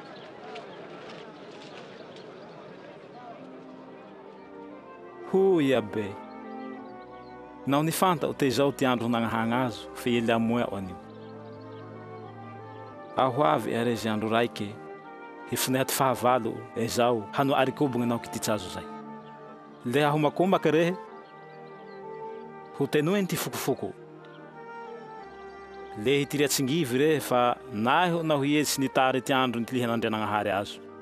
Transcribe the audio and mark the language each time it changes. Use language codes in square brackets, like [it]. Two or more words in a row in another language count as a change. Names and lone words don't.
[tdx] Hoy abe. Naho nifantao te zao ty andro nagnahagna azo, fe ele amoa o anio. Aho avy arezy andro raike, hifune ty fahavalo e zao hano arikobogna nao kititsazo zay. Le aho makomaka rehe, ho tenoen ty fokofoko. Le hitiriatsingivy re fa naho naho hietsy nitary ty andro nitilihan'Andrianagnahary azo.